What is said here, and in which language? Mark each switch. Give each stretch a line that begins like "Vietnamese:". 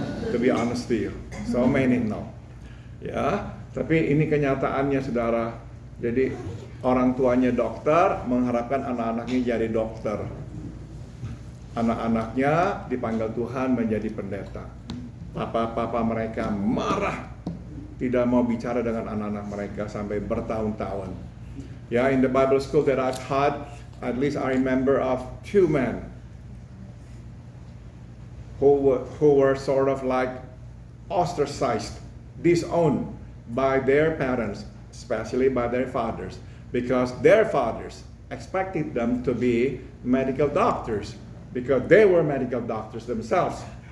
English: To be honest to you, so many no.
Indonesian: Ya, tapi ini kenyataannya, saudara. Jadi orang tuanya dokter mengharapkan anak-anaknya jadi dokter. Anak-anaknya dipanggil Tuhan menjadi pendeta. Papa-papa mereka marah, tidak mau bicara dengan anak-anak mereka sampai bertahun-tahun.
English: Ya, in the Bible school that I've taught, at least I remember of 2 men who were sort of like ostracized, disowned by their parents, especially by their fathers, because their fathers expected them to be medical doctors, because they were medical doctors themselves.